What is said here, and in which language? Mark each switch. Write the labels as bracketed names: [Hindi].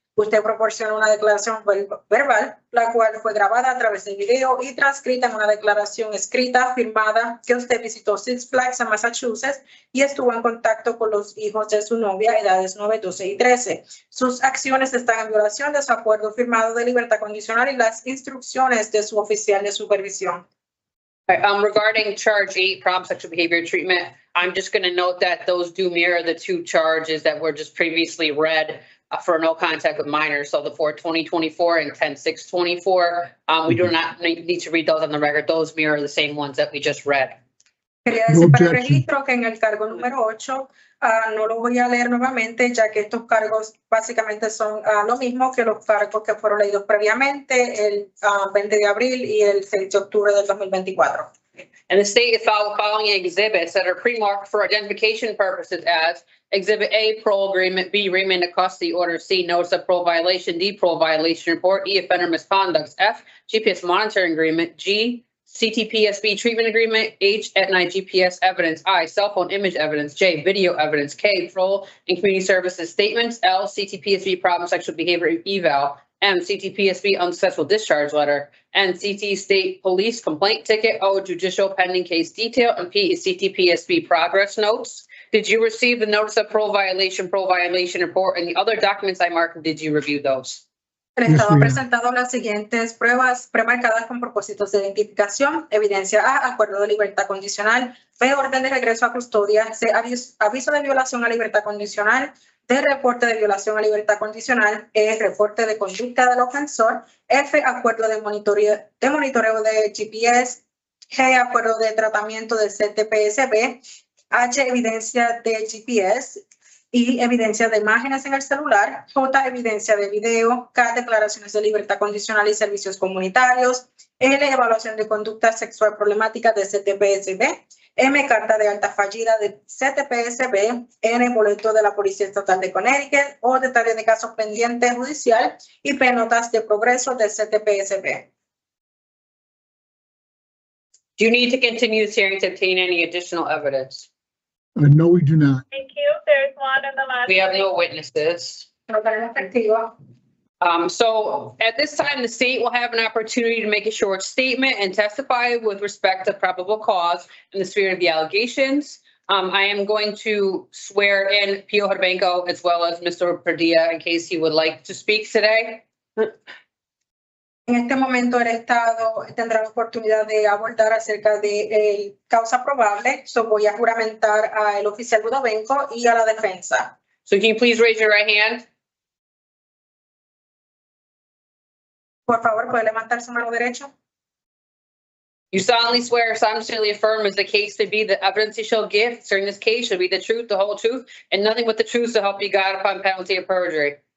[Spanish] Usted proporcionó una declaración verbal, la cual fue grabada a través de video y transcrita en una declaración escrita firmada que usted visitó Six Flags en Massachusetts y estuvo en contacto con los hijos de su novia, edades 9, 12 y 13. Sus acciones están en violación de su acuerdo firmado de libertad condicional y las instrucciones de su oficial de supervisión. [English] Regarding charge 8, problem sexual behavior treatment, I'm just going to note that those do mirror the two charges that were just previously read for no contact with minors. So the 4/2024 and 10/6/24, we do not need to read those on the record. Those mirror the same ones that we just read. [Spanish] Quería decir para el registro que en el cargo número 8 no lo voy a leer nuevamente, ya que estos cargos básicamente son lo mismo que los cargos que fueron leídos previamente el 20 de abril y el 6 de octubre del 2024. [English] And the state is following exhibits that are pre-marked for identification purposes as Exhibit A, parole agreement, B, remand of custody order, C, notice of parole violation, D, parole violation report, E, offender misconduct, F, GPS monitoring agreement, G, CTPSB treatment agreement, H, at-night GPS evidence, I, cell phone image evidence, J, video evidence, K, parole and community services statements, L, CTPSB problem sexual behavior eval, M, CTPSB unsuccessful discharge letter, N, CT state police complaint ticket, O, judicial pending case detail, and P is CTPSB progress notes. Did you receive the notice of parole violation report, and the other documents I marked, did you review those? [Spanish] El Estado ha presentado las siguientes pruebas premarcadas con propósitos de identificación, evidencia A, acuerdo de libertad condicional, B, orden de regreso a custodia, C, aviso de violación a libertad condicional, D, reporte de violación a libertad condicional, E, reporte de conducta del ofensor, F, acuerdo de monitoreo de GPS, G, acuerdo de tratamiento del CTPSB, H, evidencia de GPS, I, evidencia de imágenes en el celular, J, evidencia de video, K, declaraciones de libertad condicional y servicios comunitarios, L, evaluación de conducta sexual problemática de CTPSB, M, carta de alta fallida de CTPSB, N, boleto de la Policía Estatal de Connecticut, O, detalle de caso pendiente judicial y P, notas de progreso del CTPSB. [English] Do you need to continue this hearing to obtain any additional evidence? No, we do not. Thank you. There's one in the last. We have no witnesses. [Spanish] No tenemos testigo. [English] So at this time, the state will have an opportunity to make a short statement and testify with respect to probable cause in the spirit of the allegations. I am going to swear in Pio Hudobenko as well as Mr. Padilla in case he would like to speak today. [Spanish] En este momento el Estado tendrá la oportunidad de abordar acerca de causa probable. So voy a juramentar al oficial Hudobenko y a la defensa. [English] So can you please raise your right hand? [Spanish] Por favor, puede levantar su mano derecha. [English] You solemnly swear, solemnly affirm as the case to be the evidence you shall give during this case shall be the truth, the whole truth, and nothing but the truth to help you God upon penalty of perjury.